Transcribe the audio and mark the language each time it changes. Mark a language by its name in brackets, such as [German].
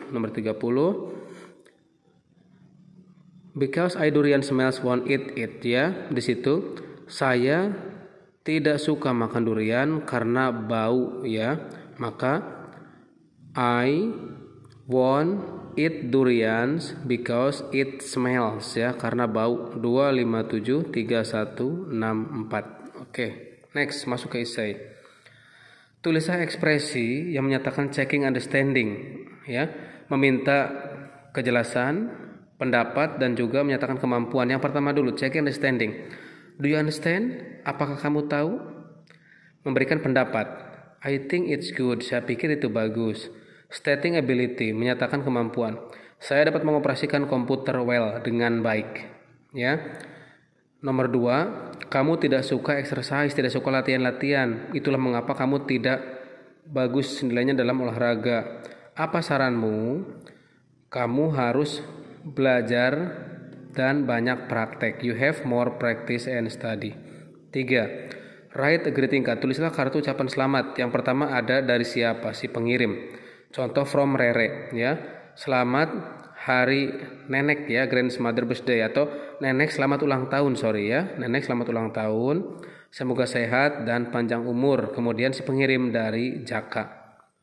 [Indonesian] Nomor 30, [English] because I durian smells won't eat it, ya. [Indonesian] Di situ saya tidak suka makan durian karena bau, ya. [English] Maka I won't eat durians because it smells, ya, [Indonesian] karena bau. 257 3164. Oke, next masuk ke essay. Tulislah ekspresi yang menyatakan checking understanding, ya, meminta kejelasan pendapat dan juga menyatakan kemampuan. Yang pertama dulu, checking understanding. [English] Do you understand? [Indonesian] Apakah kamu tahu? Memberikan pendapat. [English] I think it's good. [Indonesian] Saya pikir itu bagus. [English] Stating ability, [Indonesian] menyatakan kemampuan. Saya dapat mengoperasikan komputer well, dengan baik, ya. Nomor 2, kamu tidak suka exercise, tidak suka latihan-latihan. Itulah mengapa kamu tidak bagus nilainya dalam olahraga. Apa saranmu? Kamu harus belajar dan banyak praktek. [English] You have more practice and study. [Indonesian] 3, [English] write a greeting card. [Indonesian] Tulislah kartu ucapan selamat. Yang pertama ada dari siapa? Si pengirim. Contoh from Rere, ya. Selamat hari nenek, ya, [English] grandmother birthday, [Indonesian] atau nenek selamat ulang tahun, ya. Nenek selamat ulang tahun. Semoga sehat dan panjang umur. Kemudian si pengirim dari Jaka.